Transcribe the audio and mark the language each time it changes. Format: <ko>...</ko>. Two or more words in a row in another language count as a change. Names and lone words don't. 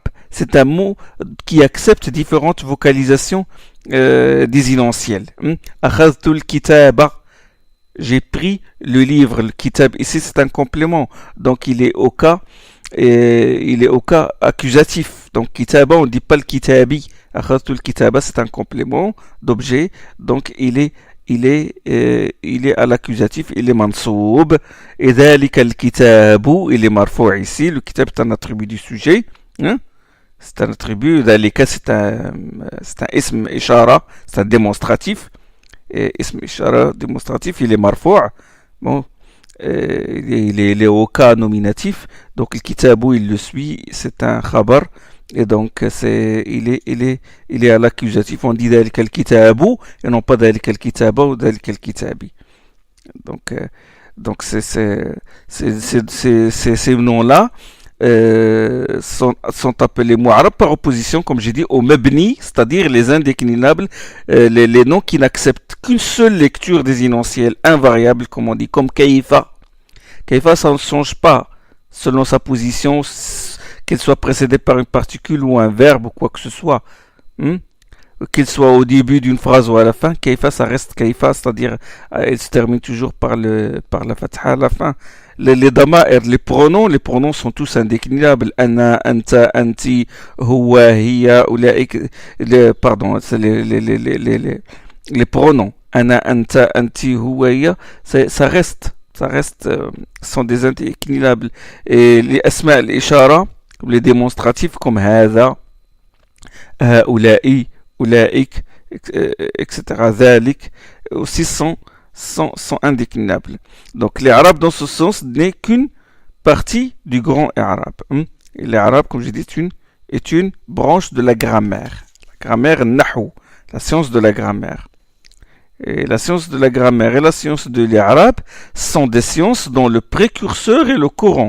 <fr>C'est un mot qui accepte différentes vocalisations désinentielles.</fr> <ar>أخذت الكتاب,</ar> <fr>j'ai pris le livre. Le kitab ici c'est un complément, donc il est au cas accusatif. Donc kitaba, on ne dit pas le kitabi.</fr> <ar>أخذت الكتاب,</ar> <fr>c'est un complément d'objet, donc il est à l'accusatif, il est mansoub.</fr> <ar>Et ذلك الكتاب,</ar> <fr>il est marfou ici. Le kitab est un attribut du sujet. c'est un attribut. Dhalika, c'est un</fr> <ar>اسم إشارة,</ar> <fr>c'est un démonstratif. Et</fr> <ar>اسم إشارة</ar> <fr>démonstratif, il est marfou'. Bon, il est au cas nominatif. Donc, le kitabu, il le suit, c'est un khabar. Et donc, il est à l'accusatif. On dit</fr> <ar>ذلك الكتاب</ar> <fr>et non pas</fr> <ar>ذلك الكتاب</ar> <fr>ou</fr> <ar>ذلك الكتاب.</ar> <fr>Donc, ces noms-là sont appelés mu'arab par opposition, comme j'ai dit, aux mabni, c'est-à-dire les indéclinables, les noms qui n'acceptent qu'une seule lecture des énonciels invariables, comme on dit, comme kaifa. Kaifa, ça ne change pas selon sa position, qu'elle soit précédée par une particule ou un verbe ou quoi que ce soit. Qu'il soit au début d'une phrase ou à la fin, kaifa, ça reste kaifa, c'est-à-dire elle se termine toujours par la fatha à la fin. Les dama'ir, les pronoms sont tous indéclinables.</fr> <ar>أنا أنت أنتِ هو هي أولئك.</ar> <fr>Pardon, c'est les pronoms.</fr> <ar>أنا أنت أنتِ هو هي,</ar> <fr>ça reste, sont des indéclinables. Et les asma, les ishara, les démonstratifs comme</fr> <ar>هذا هؤلاء أولئك,</ar> <fr>etc. Dhalik, aussi sont indéclinables. Donc les arabes dans ce sens n'est qu'une partie du grand arabe. Et les arabes, comme j'ai dit, est une branche de la grammaire. La grammaire nahu, la science de la grammaire. Et la science de la grammaire et la science de l'arabe sont des sciences dont le précurseur est le Coran.</fr>